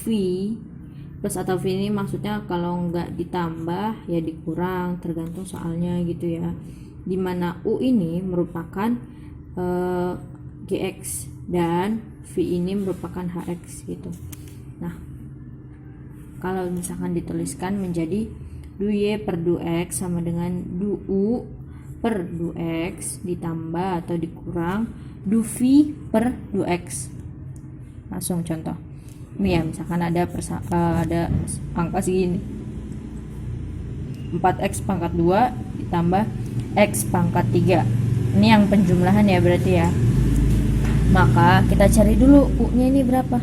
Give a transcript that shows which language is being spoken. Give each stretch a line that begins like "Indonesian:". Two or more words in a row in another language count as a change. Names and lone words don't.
Indonesian: Plus atau V ini maksudnya kalau nggak ditambah ya dikurang, tergantung soalnya gitu ya, dimana U ini merupakan GX dan V ini merupakan HX gitu. Nah, kalau misalkan dituliskan menjadi du-Y per du-X sama dengan du-U per du-X ditambah atau dikurang du-V per du-X. Langsung contoh ini ya, misalkan ada angka segini, 4X pangkat 2 ditambah X pangkat 3. Ini yang penjumlahan ya berarti ya. Maka kita cari dulu U nya ini berapa.